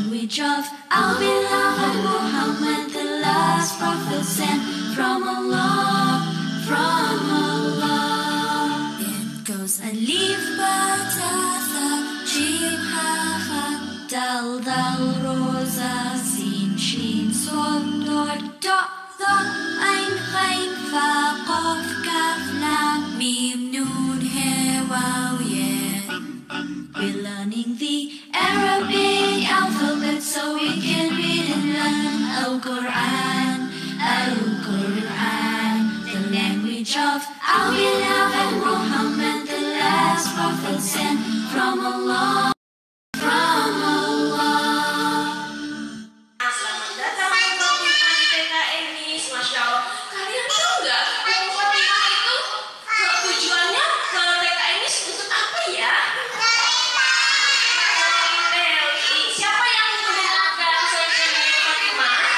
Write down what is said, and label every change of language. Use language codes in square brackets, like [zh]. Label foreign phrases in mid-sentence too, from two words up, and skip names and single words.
[en] language of our beloved Muhammad, the last prophet sent from Allah, from Allah. It goes alif ba ta tha jim ha ha dal dal roza sin shin son dot dot dha ain ghain fa qaf kaf lam mim nun he waw ya. We're learning the Arabic alphabet so we can read and learn Al-Quran, Al-Quran, the language of our beloved Muhammad, the last prophet sent from Allah, from Allah. [id] Selamat datang kembali di TKN Miss. [ar] ما شاء الله. [id] Kalian tahu nggak Fatihah itu tujuannya ke TKN Miss untuk apa ya? Siapa yang mendengarkan saya Fatimah?